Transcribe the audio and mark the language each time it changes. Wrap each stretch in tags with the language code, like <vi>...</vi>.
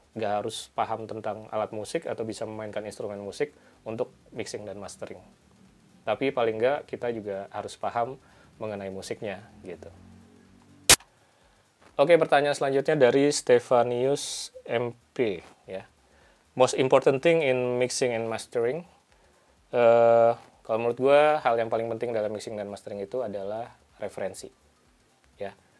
<id>Nggak harus paham tentang alat musik atau bisa memainkan instrumen musik untuk mixing dan mastering. Tapi paling nggak kita juga harus paham mengenai musiknya gitu. Oke, pertanyaan selanjutnya dari Stefanius MP ya.</id> <en>Most important thing in mixing and mastering.</en> <id>Kalau menurut gue hal yang paling penting dalam mixing dan mastering itu adalah referensi ya.</id>